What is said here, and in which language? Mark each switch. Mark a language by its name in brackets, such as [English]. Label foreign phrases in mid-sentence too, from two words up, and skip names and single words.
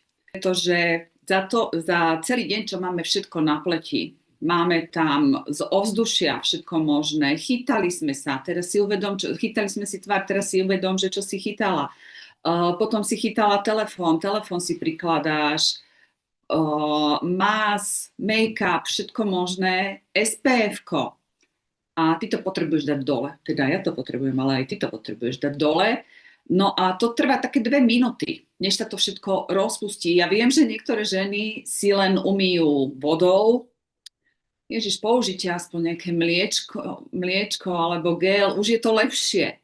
[Slovak] Pretože za celý deň, čo máme všetko na pleti, máme tam z ovzdušia všetko možné, chytali sme sa, teraz si uvedom, chytali sme si tvár, teraz si uvedom, že čo si chytala. Potom si chytala telefón si prikladáš, [English] mask, make-up, [Slovak] všetko možné, SPF-ko. A ty to potrebuješ dať dole. Teda ja to potrebujem, ale aj ty to potrebuješ dať dole. No a to trvá také 2 minúty, než sa to všetko rozpustí. Ja viem, že niektoré ženy si len umýjú vodou. Ježiš, použite aspoň nejaké mliečko alebo gel, už je to lepšie.